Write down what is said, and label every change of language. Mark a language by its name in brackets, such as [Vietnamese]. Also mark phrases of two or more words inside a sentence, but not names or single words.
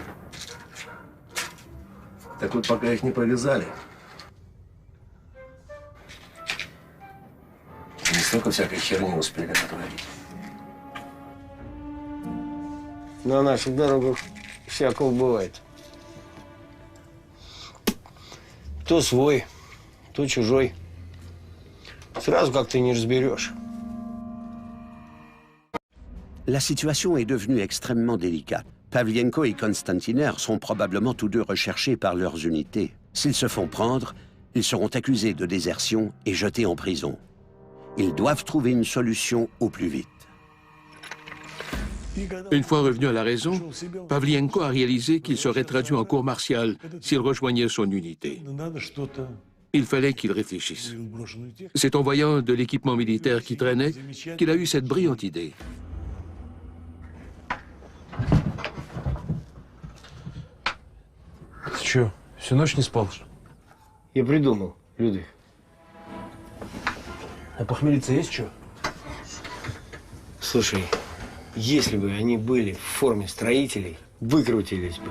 [Russian] Так вот, пока их не повязали, не столько всякой херни успели натворить. На наших дорогах всякого бывает. То свой, то чужой. Сразу как ты не разберешь. [French] La situation est devenue extrêmement délicate. Pavlienko et Konstantiner sont probablement tous deux recherchés par leurs unités. S'ils se font prendre, ils seront accusés de désertion et jetés en prison. Ils doivent trouver une solution au plus vite. Une fois revenu à la raison, Pavlienko a réalisé qu'il serait traduit en cour martiale s'il rejoignait son unité. Il fallait qu'il réfléchisse. C'est en voyant de l'équipement militaire qui traînait qu'il a eu cette brillante idée. [Russian] Ты что, всю ночь не спал? Я придумал, Людвиг. А похмелиться есть что? Слушай, если бы они были в форме строителей, выкрутились бы.